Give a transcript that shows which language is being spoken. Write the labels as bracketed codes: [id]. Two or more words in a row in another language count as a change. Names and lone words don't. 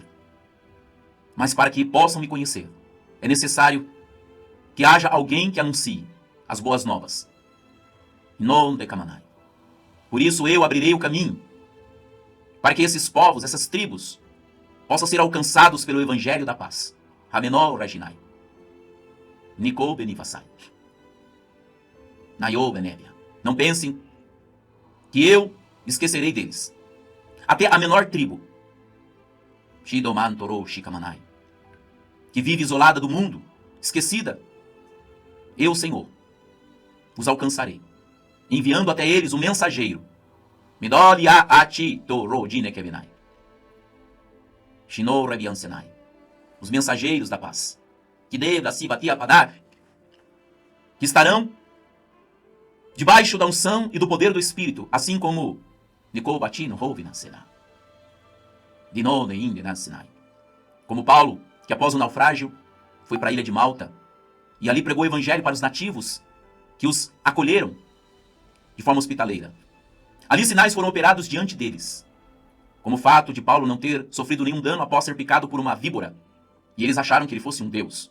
[pt] Mas para que possam me conhecer, é necessário que haja alguém que anuncie as boas novas. Non decamanai. Por isso eu abrirei o caminho para que esses povos, essas tribos, possam ser alcançados pelo evangelho da paz. Ramenol reginai. Nico benifasai. Nayo benébia. Não pensem que eu esquecerei deles. Até a menor tribo, Shidoman Torou Shikamanai, que vive isolada do mundo, esquecida, eu, Senhor, os alcançarei, enviando até eles um mensageiro. Midolia ati Torou Dinekevinai. Shinou Rebiansenai. Os mensageiros da paz, que devra se batia padar, que estarão debaixo da unção e do poder do Espírito, assim como Nicol Batino houve na Sena. Dinou Neinde na Sinai. Como Paulo, que após o naufrágio foi para a ilha de Malta e ali pregou o evangelho para os nativos que os acolheram de forma hospitaleira. Ali sinais foram operados diante deles, como o fato de Paulo não ter sofrido nenhum dano após ser picado por uma víbora, e eles acharam que ele fosse um deus.